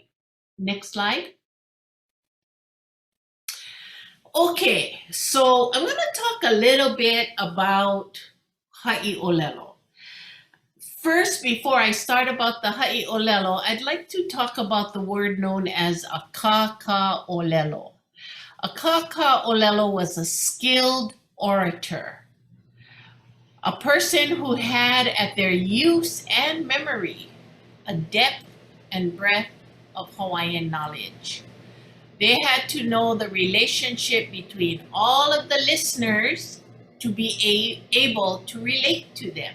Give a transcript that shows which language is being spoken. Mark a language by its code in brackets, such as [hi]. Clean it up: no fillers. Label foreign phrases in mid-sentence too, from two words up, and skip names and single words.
[en] Next slide. Okay, so I'm going to talk a little bit about [haw] Haʻi ʻŌlelo. [en] First, before I start about the [haw] Haʻi ʻŌlelo, [en] I'd like to talk about the word known as a ʻŌlelo. A ʻŌlelo was a skilled orator, a person who had at their use and memory a depth and breadth of Hawaiian knowledge. They had to know the relationship between all of the listeners to be able to relate to them.